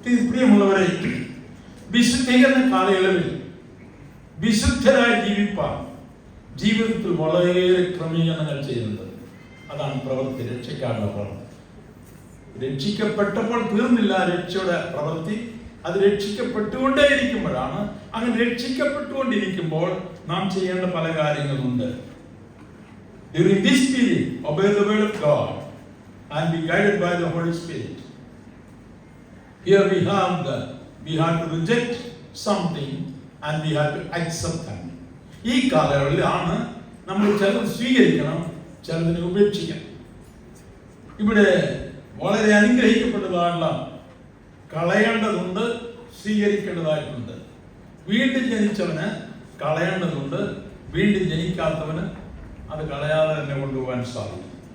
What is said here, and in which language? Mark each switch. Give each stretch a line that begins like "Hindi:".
Malayalam: പ്രിയമുള്ളവരെ, വിശുദ്ധീകരണ കാലയളവിൽ വിശുദ്ധരായി ജീവിപ്പാൻ ജീവിതത്തിൽ വളരെയേറെ ക്രമീകരണങ്ങൾ ചെയ്യുന്നത്. അതാണ് പ്രവൃത്തി, രക്ഷയ്ക്കാനുള്ള പ്രവൃത്തി. രക്ഷിക്കപ്പെട്ടപ്പോൾ തീർന്നില്ല രക്ഷയുടെ പ്രവൃത്തി. അത് രക്ഷിക്കപ്പെട്ടുകൊണ്ടേയിരിക്കുമ്പോഴാണ്. അങ്ങനെ രക്ഷിക്കപ്പെട്ടുകൊണ്ടിരിക്കുമ്പോൾ നാം ചെയ്യേണ്ട പല കാര്യങ്ങളുണ്ട്.
English: During this period, obey the word of God and be guided by the Holy Spirit. Here we have to reject something and we have to accept them.
Malayalam: ഈ കാലയളവിലാണ് നമ്മൾ ചിലത് സ്വീകരിക്കണം, ചിലതിനെ ഉപേക്ഷിക്കണം. ഇവിടെ വളരെ അനുഗ്രഹിക്കപ്പെട്ടതായുള്ള കളയേണ്ടതുണ്ട്, സ്വീകരിക്കേണ്ടതായിട്ടുണ്ട്. വീണ്ടും ജനിച്ചവന് കളയേണ്ടതുണ്ട്, വീണ്ടും ജനിക്കാത്തവന് അത് കളയാതെ തന്നെ കൊണ്ടുപോകാൻ സാധിക്കും.